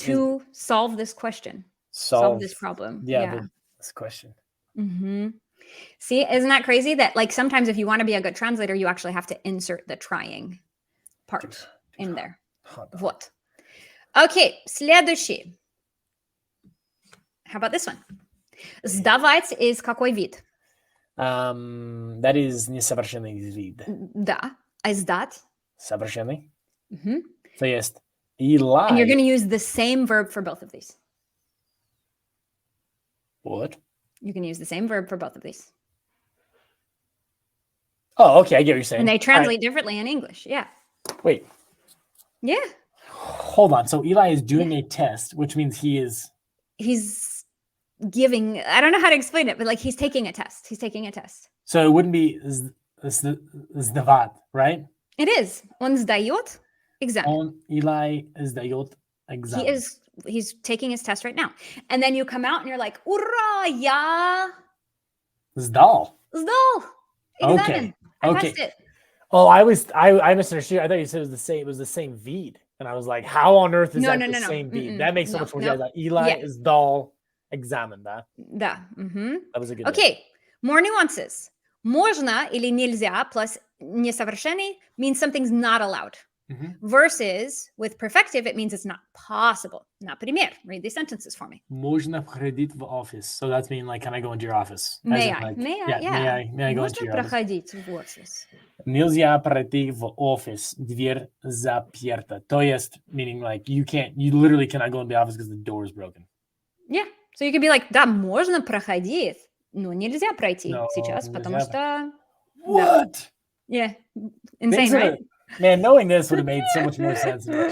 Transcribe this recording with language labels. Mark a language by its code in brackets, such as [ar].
[en] To solve this question. Solve this problem. Yeah. This question. Mm-hmm. See, isn't that crazy? That sometimes if you want to be a good translator, you actually have to insert the trying part in there. [ru] Вот. Okay, следующий. [en] How about this one? [ru] Сдавать [en] is [ru] какой вид? [en] That is [ru] несовершенный вид. Да. А сдать? Совершенный. Mm-hmm. [pl] To jest Eli. [en] And you're going to use the same verb for both of these. What? You can use the same verb for both of these. Oh, okay. I get what you're saying. And they translate differently in English. Yeah. Wait. Yeah. Hold on. So Eli is doing a test, which means he's giving, I don't know how to explain it, but like he's taking a test. He's taking a test. So it wouldn't be sdavat, right? [ru] It is. Он сдаёт экзамен. Eli сдаёт экзамен. [en] He's taking his test right now. And then you come out and you're like, [ru] ура, я Сдал. сдал экзамен. [en] I passed it. Oh, I misunderstood. I thought you said it was the same vid. And I was like, how on earth is that the same vid? That makes so much more sense. [ru] Eli сдал экзамен, да? Да. [en] That was a good Okay, more nuances. [ru] Можно или нельзя [en] plus [ru] несовершенный [en] means something's not allowed. Versus with perfective, it means it's not possible. [ru] Например, [en] read these sentences for me. [ru] Можно проходить в office. [en] So that's mean like, can I go into your office? May I go into your office? [ru] Можно проходить в офис. Нельзя пройти в офис. Дверь заперта. То есть, [en] meaning like, you literally cannot go into the office because the door is broken. Yeah. So you could be like, [ru] да, можно проходить, но нельзя пройти сейчас, потому что... [en] What? Yeah. Insane, right? Man, knowing this would have made so much more sense.